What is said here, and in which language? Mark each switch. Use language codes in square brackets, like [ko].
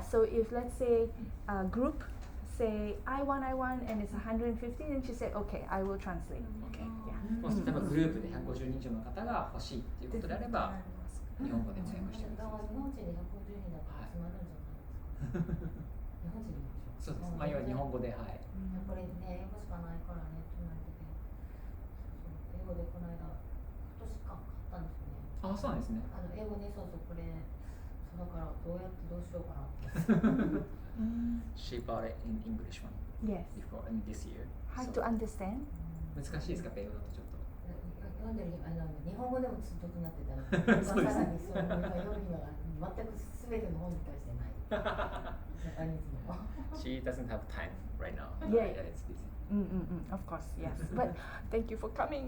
[en] So if let's say a group say I want and it's 150, then she said okay, I will translate. Okay. Yeah. [ja] もし例えばグループで150人以上の方が欲しいっていうことであれば日本語で翻訳してください。日本人で150人だったら集まるんじゃないですか？日本人でしょ？そうです。要は日本語で、はい。これね、英語しかないからねって言われてて、英語でこの間、今年か、そうなんですね。英語にそうこれそうだからどうやってどうしようかな。 [en] She bought it in English one Yes. before in this year. Hard So to understand. [ja] 難しいですか、英語だとちょっと。読んでる日本語でもちょっとなってたら、さらにそう読む暇が全くすべての本に対してない。ジャパニーズの。 [en] She doesn't have time right now. Yeah. It's busy. Of course, yes. But thank you for coming.